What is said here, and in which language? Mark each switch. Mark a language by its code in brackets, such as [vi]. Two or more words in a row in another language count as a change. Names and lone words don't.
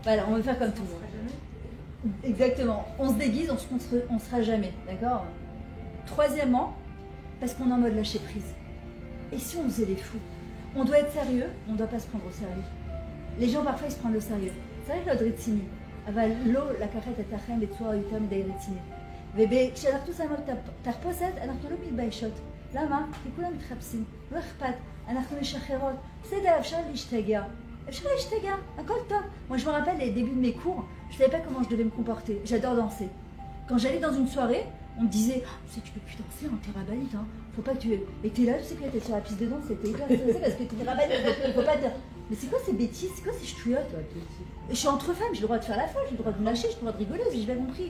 [fr] Voilà, on veut faire comme tout le monde. Exactement. On se déguise, on sera jamais. D'accord? Troisièmement, parce qu'on est en mode lâcher prise. Et si on faisait les fous? On doit être sérieux, on ne doit pas se prendre au sérieux. Les gens parfois ils se prennent au sérieux. C'est vrai que l'autre rétini. [he] אבל לא לקחת את החיים בצורה יותר מדי רצינית. וכשאנחנו שמות את התחפושת, אנחנו לא מתביישות. למה? כי כולם מתחפשים, לא אכפת, אנחנו משחררות. בסדר, אפשר להשתגע. אפשר להשתגע, הכל טוב. [fr] Moi je me rappelle les débuts de mes cours, je ne savais pas comment je devais me comporter. J'adore danser. Quand j'allais dans une soirée, on me disait, tu sais, tu peux plus danser, hein, t'es rabbinite, hein. Faut pas que tu... Et t'es là, tu sais que t'es sur la piste de danse, t'es hyper stressée parce que t'es rabbinite, il faut pas dire... Mais c'est quoi ces bêtises? C'est quoi ces ch'touillottes? Je suis entre femmes, j'ai le droit de faire la folle, j'ai le droit de me lâcher, j'ai le droit de rigoler, j'ai bien compris.